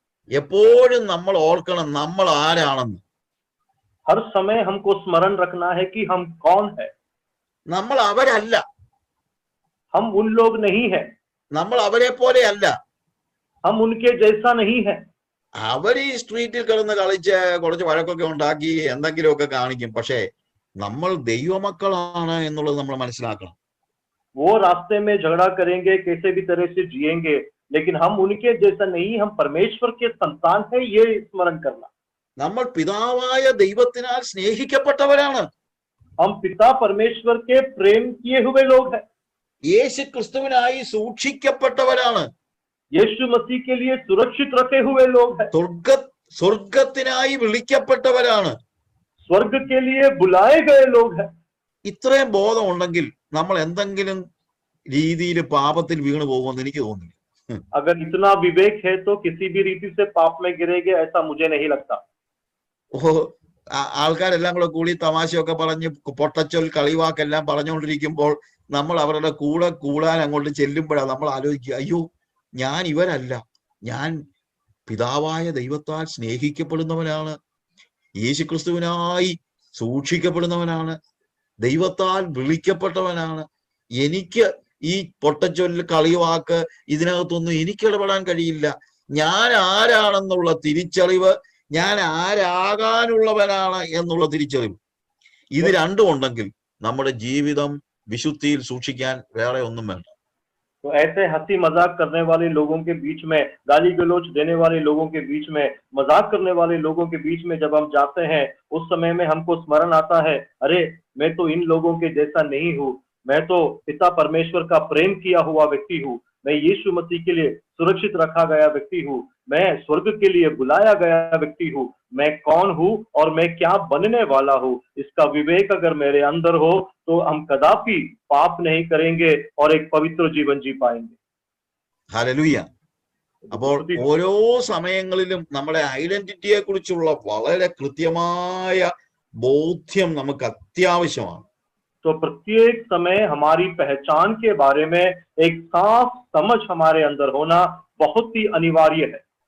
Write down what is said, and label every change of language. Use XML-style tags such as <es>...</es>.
<ml>എപ്പോഴും നമ്മൾ ഓർക്കണം നമ്മൾ ആരാണെന്ന്.</ml> <hi>हर समय हमको स्मरण रखना है कि हम कौन है।</hi> <ml>നമ്മൾ അവരല്ല,</ml> <hi>हम उन लोग नहीं है,</hi> <ml>നമ്മൾ അവരെ പോലെയല്ല.</ml> <hi>हम उनके जैसा नहीं है।</hi> <ml>അവർ ഈ സ്ട്രീറ്റിൽ കിടന്ന് കളിച്ച് കുറച്ച് വഴക്കൊക്കെ ഉണ്ടാക്കി എന്തെങ്കിലുമൊക്കെ കാണിക്കും. പക്ഷേ നമ്മൾ ദൈവമക്കളാണ് എന്നുള്ളത് നമ്മൾ മനസ്സിലാക്കണം.</ml> <hi>वो रास्ते में झगड़ा करेंगे, कैसे भी तरह से जिएंगे, लेकिन हम उनके जैसा नहीं, हम परमेश्वर के संतान है, ये स्मरण करना।</hi> <ml>നമ്മൾ പിതാവായ ദൈവത്തിനാൽ സ്നേഹിക്കപ്പെട്ടവരാണ്.</ml> <hi>हम पिता परमेश्वर के प्रेम किए हुए लोग हैं।</hi> <ml>യേശു ക്രിസ്തുവിനായി സൂക്ഷിക്കപ്പെട്ടവരാണ്.</ml> <hi>यीशु मसीह के लिए सुरक्षित रखे हुए लोग हैं।</hi> <ml>സ്വർഗത്തിനായി വിളിക്കപ്പെട്ടവരാണ്.</ml> <hi>स्वर्ग के लिए बुलाए गए लोग हैं।</hi> <ml>ഇത്രയും ബോധം ഉണ്ടെങ്കിൽ നമ്മൾ എന്തെങ്കിലും രീതിയിൽ പാപത്തിൽ വീണു പോകുമെന്ന് എനിക്ക് തോന്നുന്നില്ല.</ml> <hi>अगर इतना विवेक है तो किसी भी रीति से पाप में गिरेंगे ऐसा मुझे नहीं लगता।</hi> <ml>ആൾക്കാരെല്ലാം കൂടെ കൂടി തമാശയൊക്കെ പറഞ്ഞ് പൊട്ടച്ചൊൽ കളിവാക്കെല്ലാം പറഞ്ഞുകൊണ്ടിരിക്കുമ്പോൾ നമ്മൾ അവരുടെ കൂടെ കൂടാൻ അങ്ങോട്ട് ചെല്ലുമ്പോഴാണ് നമ്മൾ ആലോചിക്കുക, അയ്യോ, ഞാൻ ഇവരല്ല, ഞാൻ പിതാവായ ദൈവത്താൽ സ്നേഹിക്കപ്പെടുന്നവനാണ്, യേശുക്രിസ്തുവിനായി സൂക്ഷിക്കപ്പെടുന്നവനാണ്, ദൈവത്താൽ വിളിക്കപ്പെട്ടവനാണ്. എനിക്ക് ഈ പൊട്ടച്ചൊല്ല് കളിവാക്ക് ഇതിനകത്തൊന്നും എനിക്ക് ഇടപെടാൻ കഴിയില്ല. ഞാൻ ആരാണെന്നുള്ള തിരിച്ചറിവ്, ഞാൻ ആരാകാനുള്ളവനാണ് എന്നുള്ള തിരിച്ചറിവ്, ഇത് രണ്ടും ഉണ്ടെങ്കിൽ നമ്മുടെ ജീവിതം വിശുദ്ധിയിൽ സൂക്ഷിക്കാൻ വേറെ ഒന്നും വേണ്ട.</ml> <hi>तो ऐसे हंसी मजाक करने वाले लोगों के बीच में, गाली गलौज देने वाले लोगों के बीच में, मजाक करने वाले लोगों के बीच में जब हम जाते हैं, उस समय में हमको स्मरण आता है, अरे मैं तो इन लोगों के जैसा नहीं हूँ, मैं तो पिता परमेश्वर का प्रेम किया हुआ व्यक्ति हूँ, मैं यीशु मसीह के लिए सुरक्षित रखा गया व्यक्ति हूँ, मैं स्वर्ग के लिए बुलाया गया व्यक्ति हूँ, मैं कौन हूँ और मैं क्या बनने वाला हूँ। इसका विवेक अगर मेरे अंदर हो तो हम कदापि पाप नहीं करेंगे और एक पवित्र जीवन जी पाएंगे।</hi> <ml>ഹല്ലേലൂയ. അപ്പോൾ ഓരോ സമയങ്ങളിലും നമ്മുടെ ഐഡന്റിറ്റിയെ കുറിച്ചുള്ള വളരെ കൃത്യമായ ബോധ്യം നമുക്ക് അത്യാവശ്യമാണ്.</ml> <hi>तो प्रत्येक समय हमारी पहचान के बारे में एक साफ समझ हमारे अंदर होना बहुत ही अनिवार्य है।</hi>